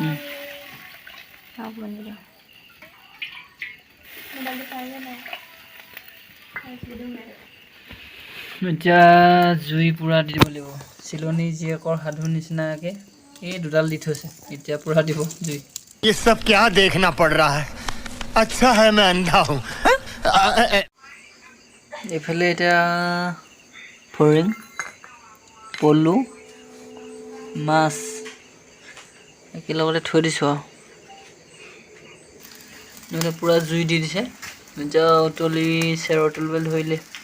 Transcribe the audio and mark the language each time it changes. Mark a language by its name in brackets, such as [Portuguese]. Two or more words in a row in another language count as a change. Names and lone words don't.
[Assamese] এতিয়া জুই পুৰা দি দিব লাগিব চিলনী জীয়েকৰ সাধু নিচিনাকে এই দুডাল দি থৈছে এতিয়া পুৰা দিব জুই [Hindi] ये सब क्या देखना पड़ रहा है अच्छा है मैं अंधा हूँ [Assamese] এইফালে এতিয়া ফৰিং পলু মাছ একেলগতে থৈ দিছোঁ আৰু পুৰা জুই দি দিছে এতিয়া উতলি চেৰ উতলিবলৈ ধৰিলে